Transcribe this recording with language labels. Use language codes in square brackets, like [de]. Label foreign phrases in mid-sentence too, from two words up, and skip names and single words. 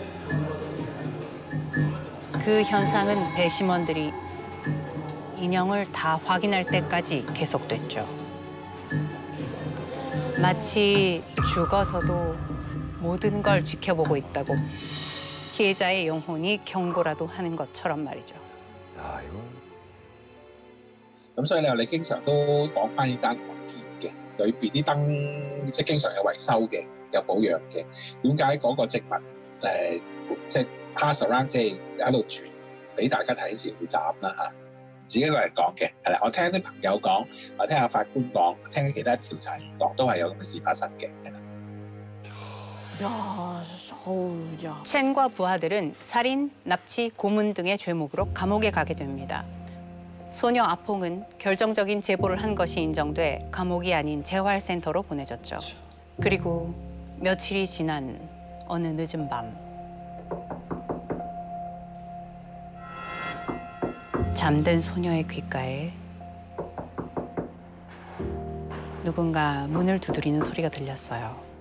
[ko] 그 현상은 배심원들이 인형을 다 확인할 때까지 계속됐죠. 마치 죽어서도 모든 걸 지켜보고 있다고 피해자의 영혼이 경고라도 하는 것처럼 말이죠. 야 이거. [yue] 咁所以你話你經常都講翻呢單案件嘅，裏邊啲燈即係經常有維修嘅，有保養嘅。點解嗰個植物即係 [en] pass around [yue] 即係喺度傳俾大家睇時會斬啦嚇？自己個人講嘅係啦，我聽啲朋友講，我聽下法官講，聽其他調查員講，都係有咁嘅事發生嘅，係啦。 [ko] 야, 어우, 야. 첸과 부하들은 살인, 납치, 고문 등의 죄목으로 감옥에 가게 됩니다. 소녀 아퐁은 결정적인 제보를 한 것이 인정돼 감옥이 아닌 재활센터로 보내졌죠. 그리고 며칠이 지난 어느 늦은 밤 잠든 소녀의 귓가에 누군가 문을 두드리는 소리가 들렸어요.